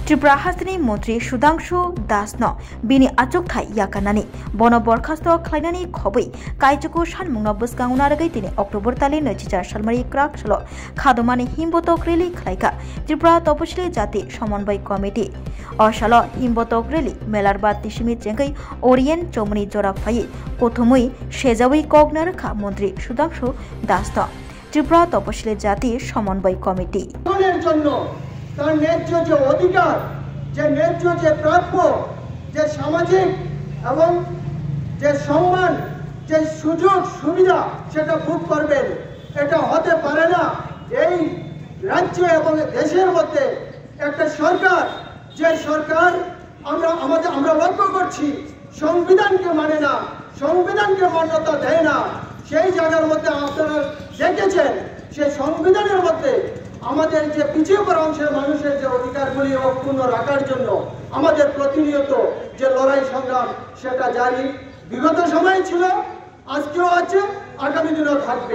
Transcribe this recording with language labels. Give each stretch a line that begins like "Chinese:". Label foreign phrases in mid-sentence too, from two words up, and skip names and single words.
Kok Borok: त्रिपुरा हास्तिनि मन्त्री सुधांशु दासनो बिनि आचुकथाय याकानानि बन बरखास्त खालायनायनि खबै कायचुकु सानमुंना बसगांना रगै दिनै अक्टोबर तालि 2004 सालमारि क्राक सालो खादमानि हिमबतक रेली खालायका त्रिपुरा तपसिली जाति समन्वय कमिटि असालो हिमबतक रेली मेलारबाद तिसिमि चेंगै ओरियेन चौमनि जरा फायै प्रथमै सेजावै कगना रखा मन्त्री सुधांशु दासनो त्रिपुरा तपसिली जाति समन्वय कमिटि
Bangla: তার ন্যায্য যে অধিকার যে ন্যায্য যে প্রাপ্য যে সামাজিক এবং যে সম্মান যে সুযোগ সুবিধা সেটা ভোগ করবেন এটা হতে পারে না। এই রাজ্য এবং দেশের মধ্যে একটা সরকার যে সরকার আমরা লক্ষ্য করছি সংবিধানকে মানে না, সংবিধানকে মান্যতা দেয় না, সেই জায়গার মধ্যে আপনারা দেখেছেন সেই সংবিধানের মধ্যে আমাদের যে পিছিয়ে পড়া অংশের মানুষের যে অধিকারগুলি অক্ষুণ্ণ রাখার জন্য আমাদের প্রতিনিয়ত যে লড়াই সংগ্রাম সেটা জারি বিগত সময় ছিল, আজকেও আছে, আগামী দিনেও থাকবে।